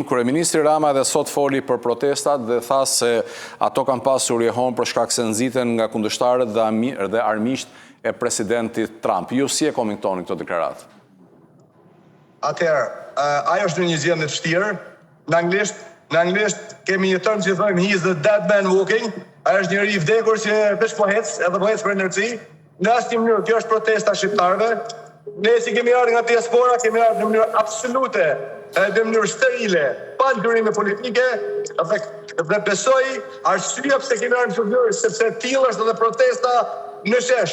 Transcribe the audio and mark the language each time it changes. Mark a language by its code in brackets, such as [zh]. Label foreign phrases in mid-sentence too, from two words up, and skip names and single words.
[sq] Kryeministri Rama edhe sot foli për protestat dhe tha se ato kanë pasur jehon për shkak se nxiten nga kundërshtarët dhe armiqt e presidentit Trump. Ju si e komentoni këto deklaratë? Atëherë, ajo është një gjendje të vështirë. Në anglisht kemi një term që thonë [en] he is the dead man walking. [sq] Ai është njëri i vdekur që veç po ec, edhe po ec për energji. Në asnjë mënyrë, kjo është protesta shqiptarëve. Ne si kemi ardhur nga diaspora, kemi ardhur në mënyrë absolute, në mënyrë sterile, pa ndryrime politike, dhe besoj arsyeja pse kemi ardhur në këtë mënyrë, sepse tillë është edhe protesta në shesh.